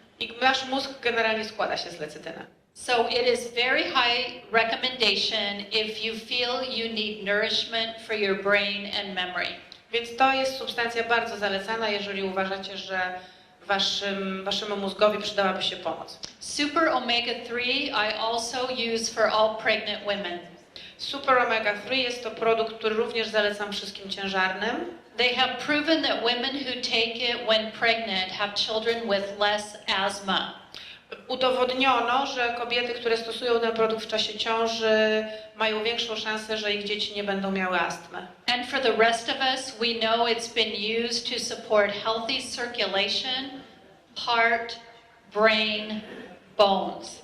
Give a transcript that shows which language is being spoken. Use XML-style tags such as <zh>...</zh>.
<pl>I nasz mózg generalnie składa się z lecytyny.</pl> <en>So it is very high recommendation if you feel you need nourishment for your brain and memory.</en> <pl>Więc to jest substancja bardzo zalecana, jeżeli uważacie, że waszemu mózgowi przydałaby się pomoc.</pl> <en>Super omega-3 I also use for all pregnant women.</en> <pl>Super omega-3 jest to produkt, który również zalecam wszystkim ciężarnym.</pl> <en>They have proven that women who take it when pregnant have children with less asthma.</en> <pl>Udowodniono, że kobiety, które stosują ten produkt w czasie ciąży, mają większą szansę, że ich dzieci nie będą miały astmy.</pl> <en>And for the rest of us, we know it's been used to support healthy circulation, heart, brain, bones.</en>